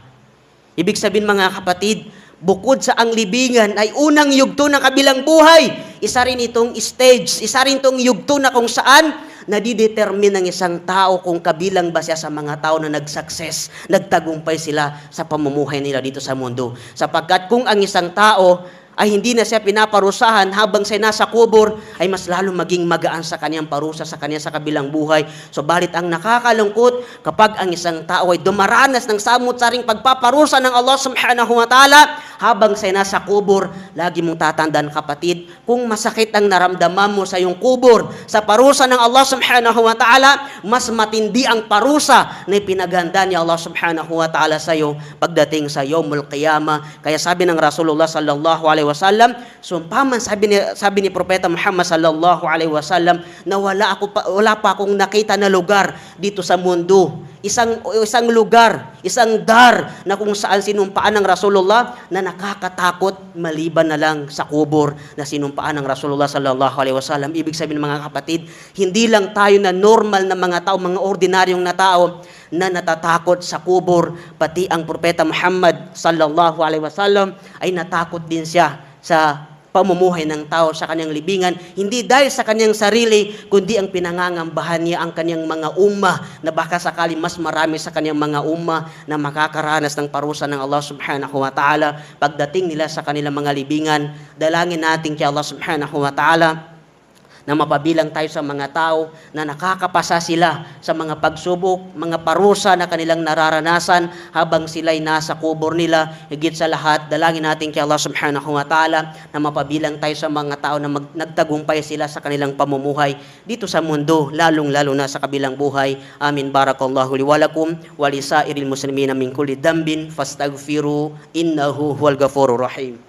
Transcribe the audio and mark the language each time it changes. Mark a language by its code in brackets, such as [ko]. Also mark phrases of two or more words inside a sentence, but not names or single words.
[tl] Ibig sabihin, mga kapatid, bukod sa ang libingan ay unang yugto ng kabilang buhay, isa rin itong stage, isa rin itong yugto na kung saan nadidetermine ng isang tao kung kabilang ba siya sa mga tao na nag-success, nagtagumpay sila sa pamumuhay nila dito sa mundo. Sapagkat kung ang isang tao ay hindi na siya pinaparusahan habang siya nasa kubur, ay mas lalo maging magaan sa kanyang parusa sa kanya sa kabilang buhay. Subalit ang nakakalungkot, kapag ang isang tao ay dumaranas ng samut-saring pagpaparusa ng Allah [ar] سبحانه وتعالى, [tl] habang siya nasa kubur, lagi mong tatandaan kapatid, kung masakit ang naramdaman mo sa iyong kubur, sa parusa ng Allah [ar] سبحانه وتعالى, [tl] mas matindi ang parusa na ipinaganda ni Allah [ar] سبحانه وتعالى [tl] sa iyo pagdating sa [ar] يوم القيامة. [tl] Kaya sabi ng Rasulullah [ar] صلى الله عليه وسلم, [tl] sumpaman sabi ni Propeta Muhammad [ar] صلى الله عليه وسلم [tl] na wala pa akong nakita na lugar dito sa mundo, isang lugar, isang dar na kung saan sinumpaan ng Rasulullah na nakakatakot maliban na lang sa kubur na sinumpaan ng Rasulullah [ar] صلى الله عليه وسلم. [tl] Ibig sabihin mga kapatid, hindi lang tayo na normal na mga tao, mga ordinaryong na tao na natatakot sa kubur, pati ang Propeta Muhammad [ar] صلى الله عليه وسلم [tl] ay natakot din siya sa pamumuhay ng tao sa kanyang libingan, hindi dahil sa kanyang sarili, kundi ang pinangangambahan niya ang kanyang mga ummah na baka sakali mas marami sa kanyang mga ummah na makakaranas ng parusa ng Allah [ar] سبحانه وتعالى [tl] pagdating nila sa kanilang mga libingan. Dalangin natin kay Allah [ar] سبحانه وتعالى [tl] na mapabilang tayo sa mga tao na nakakapasa sila sa mga pagsubok, mga parusa na kanilang nararanasan habang sila'y nasa kubur nila. Higit sa lahat, dalangin natin kay Allah [ar] سبحانه وتعالى [tl] na mapabilang tayo sa mga tao na nagtagumpay sila sa kanilang pamumuhay dito sa mundo, lalong-lalo na sa kabilang buhay. Amin. [ar] بارك الله لي ولكم ولسائر المسلمين من كل ذنب فاستغفروه إنه هو الغفور الرحيم.